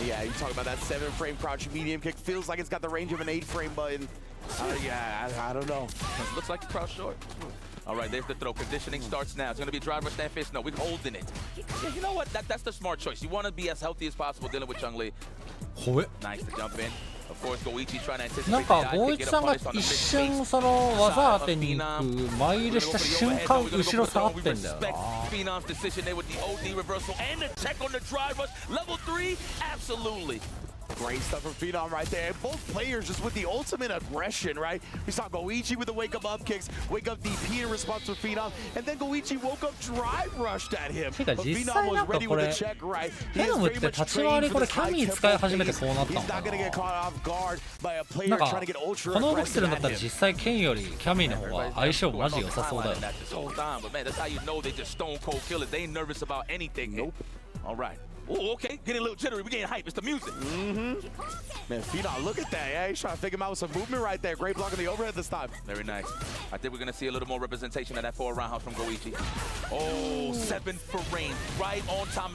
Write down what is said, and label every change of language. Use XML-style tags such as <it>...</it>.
<en>Yeah, you talk about that 7-frame crouch medium kick. Feels like it's got the range of an 8-frame button. Yeah, I don't know. Looks like you crouch short. All right, there's the throw. Conditioning starts now. It's going to be a driver stand fist. No, we're holding it. Yeah, you know what? That's the smart choice. You want to be as healthy as possible dealing with Chun-Li. Nice to jump in. Of course, Goichi trying to anticipate.</en> <ja>なんかゴイチさんが一瞬その技当てに行く前入れした瞬間後ろ下がってんだよな。</ja> <en>Phenom's decision there with the OD reversal and the check on the drive rush. Level 3, absolutely. Great stuff from Phenom right there. Both players just with the ultimate aggression, right? We saw Goichi with the wake-up kicks, wake-up DP in response to Phenom, and then Goichi woke up drive rushed at him. But Phenom was ready with the check, right? He is very much trained for this high tempo pace. He's not going to get caught off guard by a player trying to get ultra aggressive at him.</en> <ja>この動きするんだったら実際ケンよりキャミーの方が相性マジ良さそうだよ。</ja> <en>But man, that's how you know they just stone cold killers. They ain't nervous about anything. Nope. All right. Oh, okay. Getting a little jittery. We're getting hype. It's the music. Man, Phenom, look at that. Yeah, he's trying to figure him out with some movement right there. Great block on the overhead this time. Very nice. I think we're going to see a little more representation of that forward roundhouse from Goichi. Oh, 7 for range. Right on time.</en>